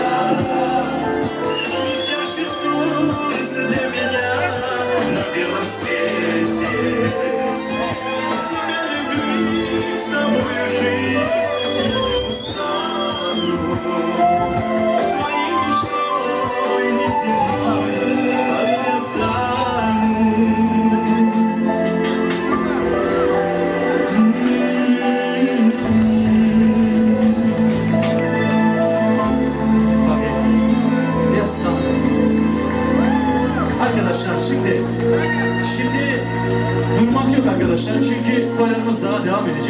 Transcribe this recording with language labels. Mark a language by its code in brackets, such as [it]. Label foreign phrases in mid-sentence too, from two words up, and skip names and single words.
[ru] Нет ярче солнца для меня на белом свете. Тебя любить, с тобой жить я не устану. Твоей мечтой неземной, поверь, я стану. [tr] Arkadaşlar şimdi durmak yok arkadaşlar çünkü toylarımız daha devam edecek.